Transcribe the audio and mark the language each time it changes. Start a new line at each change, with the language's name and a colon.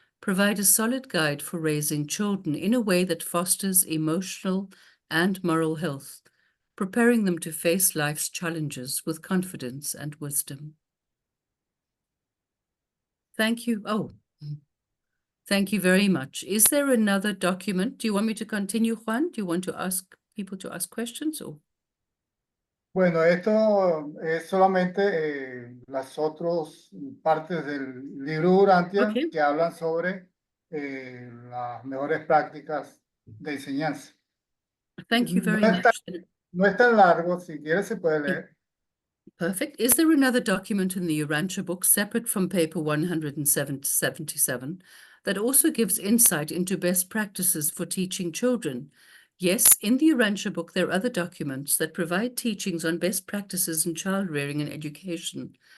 English: provide a solid guide for raising children in a way that fosters emotional and moral health, preparing them to face life's challenges with confidence and wisdom. Thank you. Oh, thank you very much. Is there another document? Do you want me to continue, Juan? Do you want to ask people to ask questions? Or?
Spanish: Bueno, esto es solamente las otras partes del libro Urantia
English: Okay.
Spanish: que hablan sobre las mejores prácticas de enseñanza.
English: Thank you very
Spanish: No es tan,
English: much.
Spanish: no es tan largo, si quieres se puede leer.
English: Perfect. Is there another document in the Urantia book separate from paper 177 that also gives insight into best practices for teaching children? Yes, in the Urantia book, there are other documents that provide teachings on best practices in child rearing and education.